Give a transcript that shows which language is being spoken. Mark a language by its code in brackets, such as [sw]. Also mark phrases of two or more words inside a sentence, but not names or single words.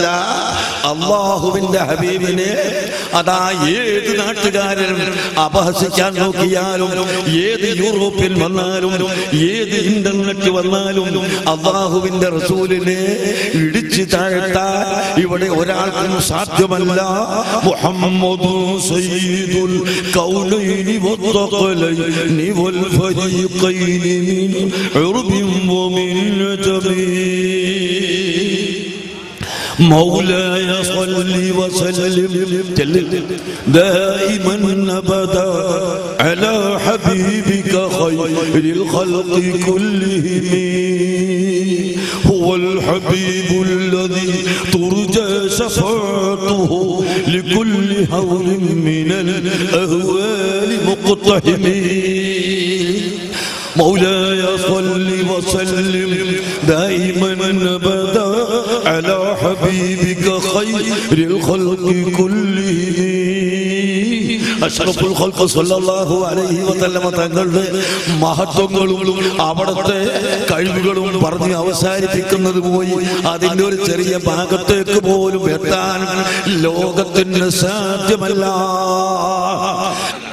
[ml] അല്ലാഹുവിന്റെ ഹബീബിനെ അതാ ഏത് നാട്ടുകാരനും അപഹസിക്കാൻ നോക്കിയാലും, ഏത് യൂറോപ്പിൽ വന്നാലും, ഏത് ഇന്റർനെറ്റ് വന്നാലും അല്ലാഹുവിന്റെ റസൂലിനെ ഇടിച്ചു താഴ്ത്താൻ ഇവിടെ ഒരാൾക്കും സാധ്യമല്ല. [ar] محمد سيد الكونين والثقلين والفريقين من عرب ومن نجم. مولاي صل وسلم دائما أبدا على حبيبك خير الخلق كلهم. هو الحبيب الذي ترجى شفاعته لكل هول من الأهوال مقتحم. مولاي صل وسلم دائما أبدا على حبيبك خير الخلق كلهم. أشرف الخلق صلى الله عليه وسلم [ml] തങ്ങളുടെ മഹത്വങ്ങളും അവിടുത്തെ കഴിവുകളും പറഞ്ഞ് അവസാനിപ്പിക്കുന്നത് പോയി അതിന്റെ ഒരു ചെറിയ ഭാഗത്തേക്ക് പോലും എത്താൻ ലോകത്തിന് സാധ്യമല്ല.